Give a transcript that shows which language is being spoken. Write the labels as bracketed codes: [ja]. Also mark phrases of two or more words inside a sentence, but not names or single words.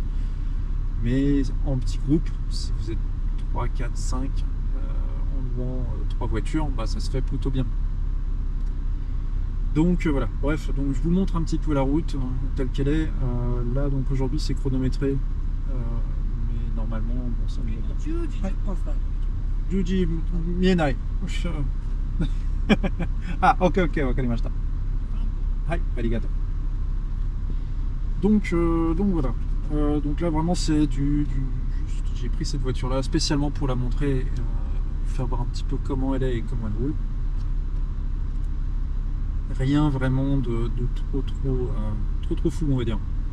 [fr] Mais en petit groupe, si vous êtes 3, 4, 5 en louant 3 voitures, ça se fait plutôt bien. Donc voilà, bref, donc je vous montre un petit peu la route telle qu'elle est. Là donc aujourd'hui c'est chronométré, mais normalement bon ça [ja] じゅうじ 見えない. あ、オーケー、分かりました. はい、ありがとう. [fr] Donc voilà. Donc là vraiment c'est j'ai pris cette voiture là spécialement pour la montrer, faire voir un petit peu comment elle est et comment elle roule. Rien vraiment de trop fou, on va dire.